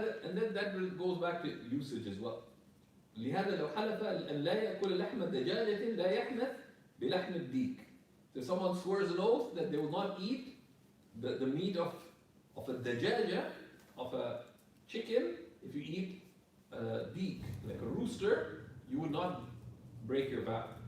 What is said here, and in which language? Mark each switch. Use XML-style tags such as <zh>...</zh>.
<en>And then that goes back to usage as well.</en> <ar>لهذا لو حلف أن لا يأكل لحم دجاجة لا يحنث بلحم الديك.</ar> <en>So someone swears an oath that they will not eat the meat of a dajaja, of a chicken. If you eat a deek, like a rooster, you would not break your vow.</en>